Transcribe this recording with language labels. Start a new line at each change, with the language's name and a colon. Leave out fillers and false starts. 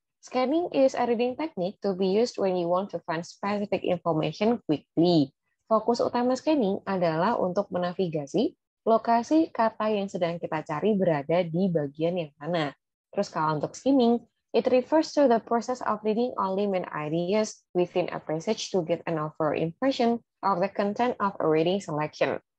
English: Scanning is a reading technique to be used when you want to find specific information quickly.
Indonesian: Fokus utama scanning adalah untuk menavigasi lokasi kata yang sedang kita cari berada di bagian yang mana. Terus kalau untuk skimming,
English: it refers to the process of reading only main ideas within a passage to get an overall impression of the content of a reading selection.